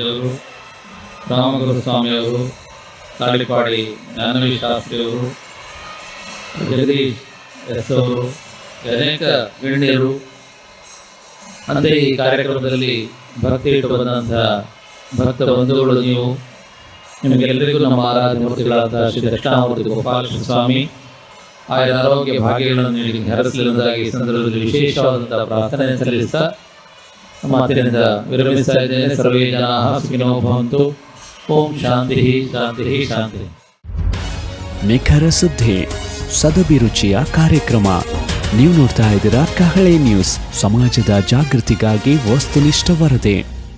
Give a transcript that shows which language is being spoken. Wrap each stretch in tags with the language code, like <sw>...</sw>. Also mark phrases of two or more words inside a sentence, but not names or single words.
<kn>ಅವರು, ರಾಮಗುರು ಸ್ವಾಮಿಯವರು, ತಾಳಿಪಾಡಿ ಜ್ಞಾನವಿ ಶಾಸ್ತ್ರಿಯವರು, ಜಗದೀಶ್ ಎಸ್ ಅವರು, ಅನೇಕ ಗಣ್ಯರು, ಅಂತೆ ಈ ಕಾರ್ಯಕ್ರಮದಲ್ಲಿ ಭಕ್ತಿ ಇಟ್ಟು ಬಂದಂತಹ ಭಕ್ತ ಬಂಧುಗಳು ನೀವು, ನಿಮಗೆಲ್ಲರಿಗೂ ನಮ್ಮ ಆರಾಧ್ಯ ಮೂರ್ತಿಗಳಾದ ಶ್ರೀ ದಕ್ಷಿಣಾಮೂರ್ತಿ ಗೋಪಾಲಕೃಷ್ಣ ಸ್ವಾಮಿ ಆಯಾ ಆರೋಗ್ಯ ಭಾಗ್ಯಗಳನ್ನು ನೀಡಿ ಹರಸಲಿರುವುದಾಗಿ ಈ ಸಂದರ್ಭದಲ್ಲಿ ವಿಶೇಷವಾದಂತಹ ಪ್ರಾರ್ಥನೆ ಸಲ್ಲಿಸ್ತಾ ಮಾತಿನಿಂದ ವಿರಮಿಸ್ತಾ ಇದ್ದೇನೆ.</kn> <sa>ಸರ್ವೇ ಜನಾಃ ಸುಖಿನೋ ಭವಂತು. ಓಂ ಶಾಂತಿ ಶಾಂತಿ ಶಾಂತಿ.</sa> <kn>ನಿಖರ ಸುದ್ದಿ, ಸದಭಿರುಚಿಯ ಕಾರ್ಯಕ್ರಮ. ನೀವು ನೋಡ್ತಾ ಇದ್ದೀರಾ ಕಹಳೆ ನ್ಯೂಸ್, ಸಮಾಜದ ಜಾಗೃತಿಗಾಗಿ ವಸ್ತುನಿಷ್ಠ ವರದಿ.</kn>